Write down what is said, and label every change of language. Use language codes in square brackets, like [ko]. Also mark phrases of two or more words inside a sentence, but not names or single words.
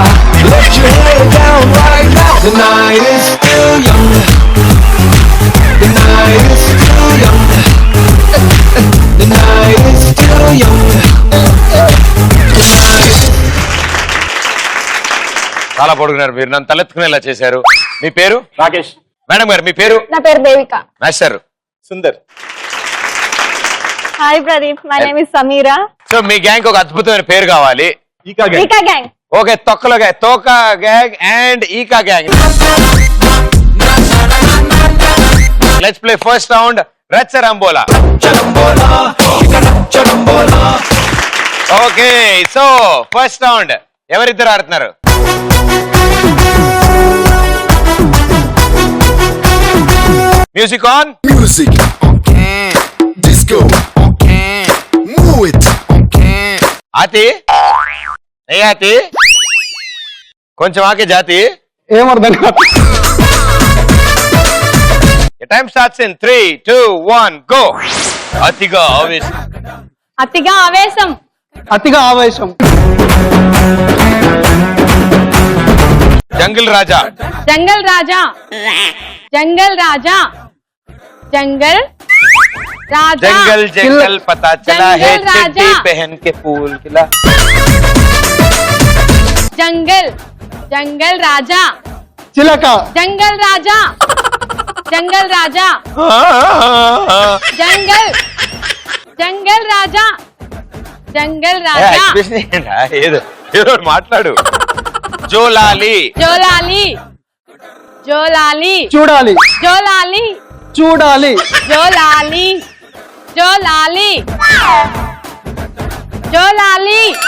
[en] Let your hair down right now. The night is still young. The night is still young. The night is still young. [te] చాలా పొడుగున్నారు మీరు, నన్ను తలెత్తుకునేలా చేశారు. మీ పేరు? రాకేష్. మేడం గారు మీ పేరు? నా పేరు దేవిక. మాస్టర్? సుందర్. [en] Hi Pradeep, my name is Sameera. [te] సో మీ గ్యాంగ్ ఒక అద్భుతమైన పేరు కావాలి. ఈకా గ్యాంగ్. ఓకే, తొక్కలో గ్యాంగ్, తోకా గ్యాంగ్ అండ్ ఈకా గ్యాంగ్. [en] Let's play first round Rachcharambola. [te] ఓకే, సో [en] first round [te] ఎవరిద్దరు ఆడుతున్నారు? [en] Music on. Music, disco, move it. ఆతి ఏ ఆతి, కొంచెం ఆకే జాతి. [te] ఏమర్థం కాదు. [en] Time starts in 3, 2, 1 go. [te] అతిగా ఆవేశం. అతిగా ఆవేశం. అతిగా ఆవేశం. [hi] जंगल राजा. जंगल राजा। जंगल राजा. जंगल राजा. जंगल जंगल पता चला है जंगल राजा। चड्डी पहन के फूल खिला. जंगल जंगल राजा. [te] చిలక. [hi] जंगल राजा. जंगल राजा. जंगल जंगल राजा. जंगल राजा. [te] ఏదో ఏదో మాట్లాడు. జోలాలి. జోలాలి. జోలాలి. చూడాలి. జోలాలి. చూడాలి. జోలాలి. జోలాలి. జోలాలి.